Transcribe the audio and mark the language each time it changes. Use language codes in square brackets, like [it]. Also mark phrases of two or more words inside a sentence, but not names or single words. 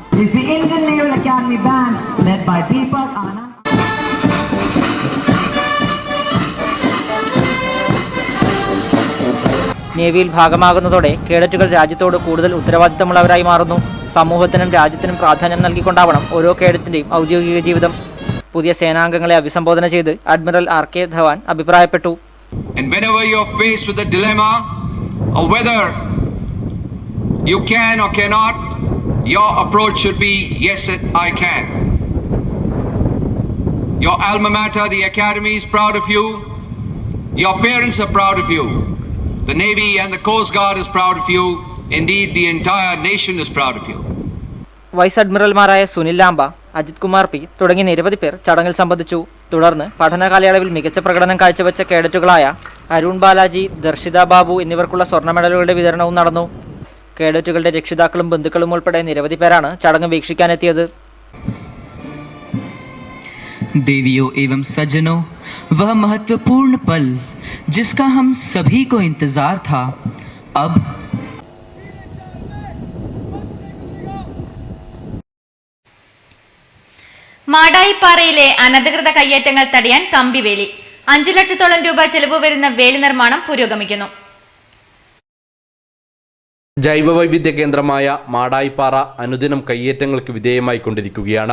[ml] നേവിയിൽ ഭാഗമാകുന്നതോടെ കേഡറ്റുകൾ രാജ്യത്തോട് കൂടുതൽ ഉത്തരവാദിത്തമുള്ളവരായി മാറുന്നു. സമൂഹത്തിനും രാജ്യത്തിനും പ്രാധാന്യം നൽകിക്കൊണ്ടാവണം ഓരോ കേഡറ്റിന്റെയും ഔദ്യോഗിക ജീവിതം. പുതിയ സേനാംഗങ്ങളെ അഭിസംബോധന ചെയ്ത് അഡ്മിറൽ RK ധവാൻ അഭിപ്രായപ്പെട്ടു. [en] And whenever you're faced with a dilemma or whether you can or cannot, your approach should be, yes, I can. Your alma mater, the academy, is proud of you. Your parents are proud of you. The Navy and the Coast Guard is proud of you. Indeed, the entire nation is proud of you. [ml] വൈസ് അഡ്മിറൽമാരായ സുനിൽ ലാംബ, അജിത് കുമാർ P തുടങ്ങിയ നിരവധി പേർ ചടങ്ങിൽ സംബന്ധിച്ചു. തുടർന്ന് പഠന കാലയളവിൽ മികച്ച പ്രകടനം കാഴ്ചവെച്ച കേഡറ്റുകളായ അരുൺ ബാലാജി, ദർശിത ബാബു എന്നിവർക്കുള്ള സ്വർണ്ണ മെഡലുകളുടെ വിതരണവും നടന്നു. കേഡറ്റുകളുടെ രക്ഷിതാക്കളും ബന്ധുക്കളും ഉൾപ്പെടെ നിരവധി പേരാണ് ചടങ്ങ് വീക്ഷിക്കാനെത്തിയത്. [hi] देवियों एवं सज्जनों, वह महत्वपूर्ण पल जिसका हम सभी को इंतजार था, अब [ml] മാടായിപ്പാറയിലെ അനധികൃത കയ്യേറ്റങ്ങൾ തടയാൻ കമ്പിവേലി. 5 ലക്ഷത്തോളം രൂപ ചെലവ് വരുന്ന വേലി നിർമ്മാണം പുരോഗമിക്കുന്നു. ജൈവവൈവിധ്യ കേന്ദ്രമായ മാടായിപ്പാറ അനുദിനം കയ്യേറ്റങ്ങൾക്ക് വിധേയമായിക്കൊണ്ടിരിക്കുകയാണ്.